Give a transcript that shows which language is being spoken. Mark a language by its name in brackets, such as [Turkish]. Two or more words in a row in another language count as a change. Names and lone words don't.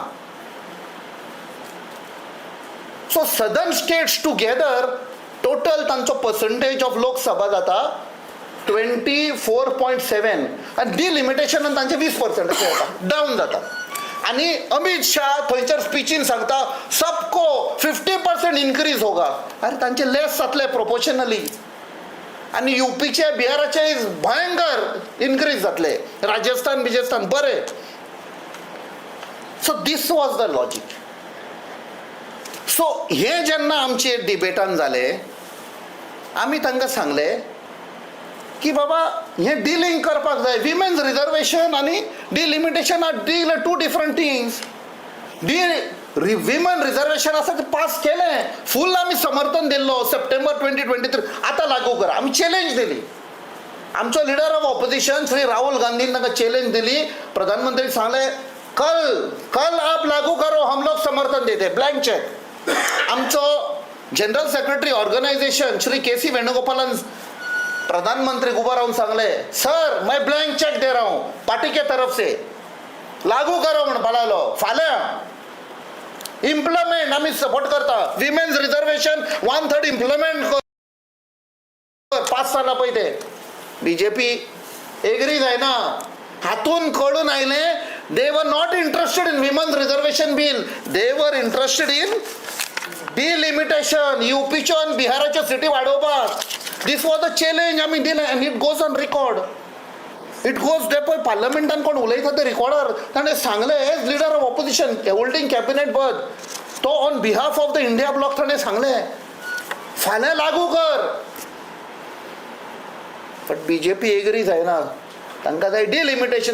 [English] so southern states together total [Konkani] तांचो [English] percentage of Lok Sabha [Konkani] जाता 24.7 आणि [English] delimitation [Konkani] तांचे 20% जाता, [English] down [Konkani] जाता. आणि अमित शाह थंयसर स्पिचीन सांगता [Hindi] सबको 50% इन्क्रीज होगा. [Konkani] अरे तांचे लेस जातले प्रोपोर्शनली. आणि यूपीचे, बिहाराचे भयंकर इन्क्रीज जातले, राजस्थान बिजस्थान बरे. [English] so this was the logic. [Konkani] सो हे जेन्ना आमचे डिबेटान जाले, आमी तांकां सांगले की बाबा हे डिलिंक करपाक जाय. [English] women's reservation आणि delimitation are two different things. women reservation [Konkani] आसा ते पास केलें, फुल आमी समर्थन दिल्लो सप्टेंबर 2023. आतां लागू करा. आमी चॅलेंज दिली. आमचो [English] leader of opposition [Konkani] श्री राहुल गांधीन तांकां चॅलेंज दिली. प्रधानमंत्री सांगले [Hindi] कल आप लागू करो, हम लोग समर्थन देते, [English] blank check. our general secretary organisation श्री के.सी. [Konkani] वेणुगोपालन प्रधानमंत्री उभा राहून सांगले, [Hindi] सर मैं ब्लैंक चेक दे रहा हूं पार्टी के तरफ से, लागू करो [Konkani] म्हणून बोलायलो. फाल्यां इम्प्लिमेंट आम्ही सपोर्ट करता. [English] women's reservation 1/3 implement कर. [Konkani] 5 साला पयले बीजेपी एग्री जायना. हातून कळून आयले [English] they were not interested in women's reservation bill, they were interested in delimitation. [Konkani] यूपीच्यो आनी बिहाराच्यो सिटी वाडोवपाक. [English] this was the challenge [Konkani] आमी दिलें [English] and it goes on record. it goes [Konkani] ते पळय पार्लमेंटान कोण उलयता ते रिकॉर्डर. ताणें सांगलें [English] as leader of opposition holding cabinet पद, [Konkani] तो [English] on behalf of the INDIA bloc [Konkani] ताणें सांगलें फाल्यां लागू कर. [English] but BJP agree [Konkani] जायना. तांकां जाय डिलिमिटेशन.